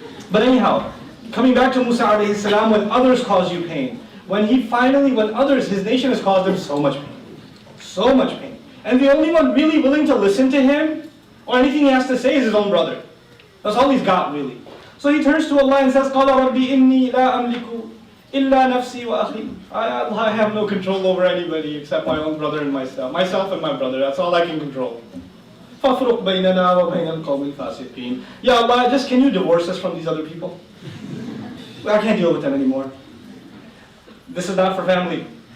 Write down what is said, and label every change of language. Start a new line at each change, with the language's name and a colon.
English: But anyhow, coming back to Musa alayhi salam, when others cause you pain, when his nation has caused him so much pain. So much pain. And the only one really willing to listen to him, or anything he has to say, is his own brother. That's all he's got, really. So he turns to Allah and says,
Arabic: قَالَ رَبِّ إِنِّي لَا أَمْلِكُ إِلَّا نَفْسِي وَأَخِي.
English: I have no control over anybody except my own brother and myself. Myself and my brother, that's all I can control.
Arabic: فَافْرُقْ بَيْنَنَا وَبَيْنَ الْقَوْمِ الْفَاسِقِينَ.
English: Ya Allah, just can you divorce us from these other people? I can't deal with them anymore. This is not for family.